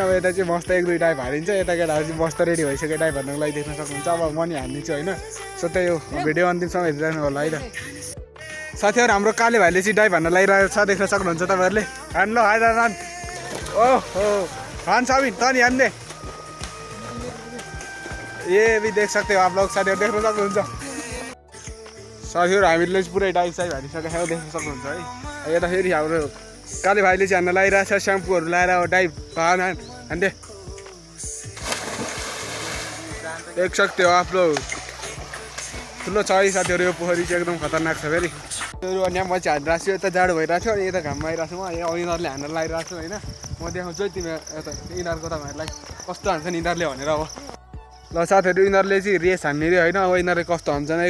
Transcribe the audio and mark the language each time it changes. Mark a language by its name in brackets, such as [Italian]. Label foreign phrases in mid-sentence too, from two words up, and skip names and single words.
[Nepali] अब यता चाहिँ मस्त 1-2 टाइप हालिन्छ। यता केटाहरू चाहिँ मस्त रेडी भइसक्यो टाइप हान्नुको लागि, देख्न सक्नुहुन्छ। अब म नि हानिदिन्छु होइन। सो त्यही हो, भिडियो अन्तिमसम्म हेरिरहनु होला है त। साथीहरू हाम्रो काले भाइले चाहिँ डाइभ हान्न लागिरहेको छ, देख्न सक्नुहुन्छ तपाईँहरूले। हान ल हान। ओहो हान साबिन त नि हान्ने। [Hindi] ये भी देख सकते हो आप लोग, [Nepali] साथीहरू देख्न सक्नुहुन्छ। साथीहरू हामीले चाहिँ पुरै डाइभ साइभ हानिसकेको छ, देख्न सक्नुहुन्छ है। यता फेरि हाम्रो काले भाइले चाहिँ हान्न लागिरहेको छ। स्याम्पूहरू लाएर डाइभ हान्दे [Hindi] देख सकते हो आप लोग। [Nepali] ठुलो छ है साथीहरू यो पोखरी चाहिँ एकदम खतरनाक छ फेरि। अनि यहाँ म चाहिँ हानिरहेको छु। यता जाडो भइरहेको थियो अनि यता घाममा आइरहेको छु म। यहाँ यिनीहरूले हान्न लागिरहेको छु होइन। म देखाउँछु है तिमी यता यिनीहरूको तपाईँहरूलाई कस्तो हान्छन् यिनीहरूले भनेर। अब ल साथीहरू यिनीहरूले चाहिँ रेस हान्ने रे होइन। अब यिनीहरूले कस्तो हान्छन् है।